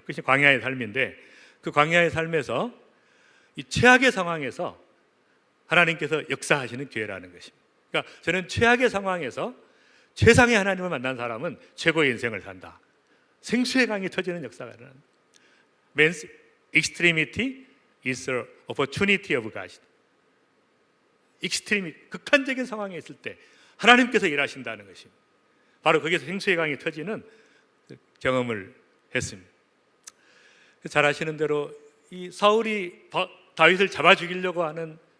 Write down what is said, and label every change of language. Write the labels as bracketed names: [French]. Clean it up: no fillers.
[Korean] 그것이 광야의 삶인데, 그 광야의 삶에서 이 최악의 상황에서 하나님께서 역사하시는 기회라는 것입니다. 그러니까 저는 최악의 상황에서 최상의 하나님을 만난 사람은 최고의 인생을 산다. 생수의 강이 터지는 역사가 일어난다. [English] Man's extremity is an opportunity of God. [Korean] 익스트림이, 극한적인 상황에 있을 때 하나님께서 일하신다는 것입니다. 바로 거기서 생수의 강이 터지는 경험을 했습니다. 잘 아시는 대로 이 사울이 다윗을 잡아 죽이려고 하는